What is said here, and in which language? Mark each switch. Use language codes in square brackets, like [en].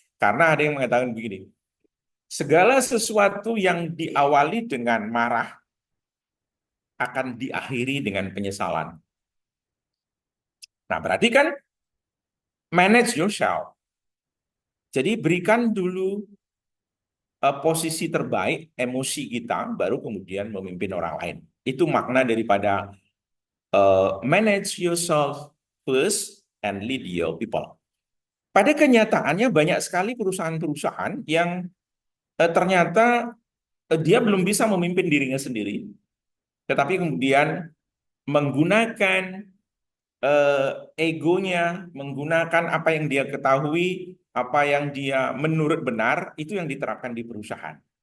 [id] Karena ada yang mengatakan begini, segala sesuatu yang diawali dengan marah akan diakhiri dengan penyesalan. Nah, berarti kan [en] manage yourself. [id] Jadi berikan dulu posisi terbaik emosi kita, baru kemudian memimpin orang lain. Itu makna daripada [en] manage yourself first and lead your people. [id] Pada kenyataannya banyak sekali perusahaan-perusahaan yang ternyata dia belum bisa memimpin dirinya sendiri, tetapi kemudian menggunakan egonya, menggunakan apa yang dia ketahui, apa yang dia menurut benar, itu yang diterapkan di perusahaan.